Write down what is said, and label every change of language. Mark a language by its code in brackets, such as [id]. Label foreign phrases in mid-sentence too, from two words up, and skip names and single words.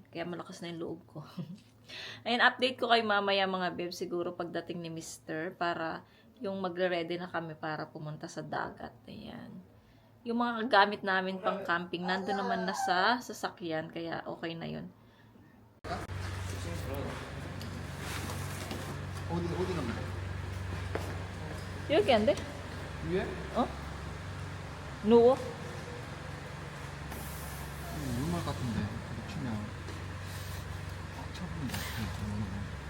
[tl] Kaya malakas na yung loob ko. Ayan, update ko kayo mamaya, mga babes, siguro pagdating ni Mr. Para, yung magre-ready na kami para pumunta sa dagat. Ayan. Yung mga gamit namin pang camping, nandun naman na sa sasakyan. Kaya, okay na yun. [ko] 어디 갑니까? 여기 안 돼? 위에? 어? 누워? 얼마 같은데 치면 꽉 차보는 것 같아.